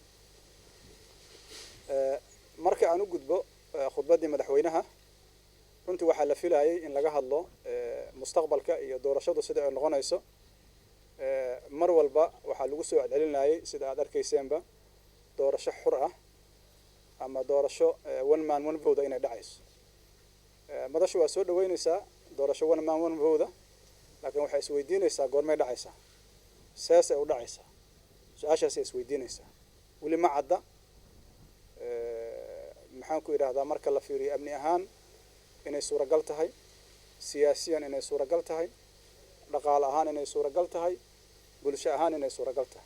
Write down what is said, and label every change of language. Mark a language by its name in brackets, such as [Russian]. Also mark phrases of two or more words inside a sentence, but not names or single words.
[Somali] marka aan u gudbo khudbaddii madaxweynaha, runtii waxaa la filayay in laga hadlo mustaqbalka iyo doorashadu sida ay noqonayso. mar walba waxaa lagu soo celcelinayay sida aad arkayseenba doorasho xur ah ama doorasho [English] one man one vote [Somali] inay dhacayso. madashu waa soo dhaweynaysaa doorasho [English] one man one vote, [Somali] laakiin waxay isweydiinaysaa goormay dhacaysaa, seesay u dhacaysaa. su-aashaasay isweydiinaysaa. weli ma cadda. maxaan ku idhaahdaa marka la fiiriyo amni ahaan inay suuragal tahay, siyaasiyan inay suuragal tahay, dhaqaale ahaan inay suuragal tahay, bulsho ahaan inay suuragal tahay.